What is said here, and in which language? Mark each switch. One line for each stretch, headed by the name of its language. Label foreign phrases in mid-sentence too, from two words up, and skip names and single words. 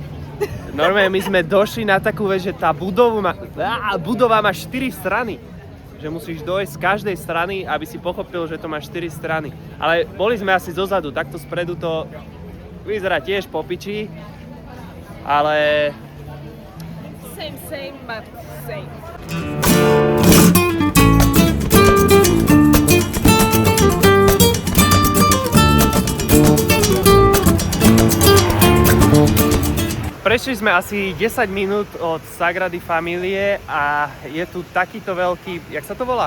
Slovak: Normálne my sme došli na takú vec, že tá budova má 4 strany. Že musíš dojsť z každej strany, aby si pochopil, že to má 4 strany. Ale boli sme asi zozadu, takto spredu to vyzerá tiež po piči. Ale...
English: Same, but same.
Slovak: Prešli sme asi 10 minút od Sagrady Familie a je tu takýto veľký, jak sa to volá?